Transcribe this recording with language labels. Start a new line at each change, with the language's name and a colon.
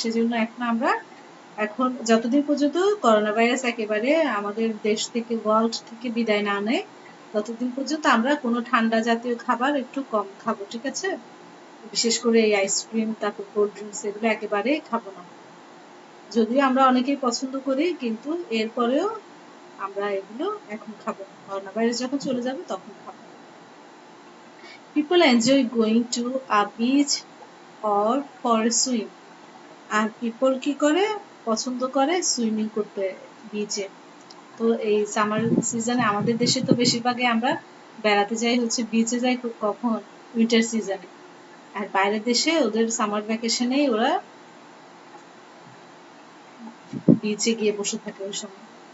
Bangla: সেজন্য এখন যতদিন পর্যন্ত করোনা ভাইরাস একেবারে আমাদের দেশ থেকে, ওয়ার্ল্ড থেকে বিদায় না নেয়, ততদিন পর্যন্ত আমরা কোনো ঠান্ডা জাতীয় খাবার একটু কম খাবো, ঠিক আছে? বিশেষ করে এই আইসক্রিম, তারপর কোল্ড ড্রিঙ্কস, এগুলো একেবারেই খাবো না। যদিও আমরা অনেকেই পছন্দ করি, কিন্তু এরপরেও আমরা এগুলো এখন খাবো না, করোনা ভাইরাস যখন চলে যাবে তখন খাবো।
English: People enjoy going to a beach or for a swim.
Bangla: আর people কি করে, পছন্দ করে সুইমিং করতে বিচে। তো এই সামার সিজনে আমাদের দেশে তো বেশিরভাগই আমরা বেড়াতে যাই হচ্ছে বিচে যাই কখন, উইন্টার সিজনে। আর বাইরের দেশে ওদের সামার ভ্যাকেশনেই ওরা বিচে গিয়ে বসে থাকে ওই সময়।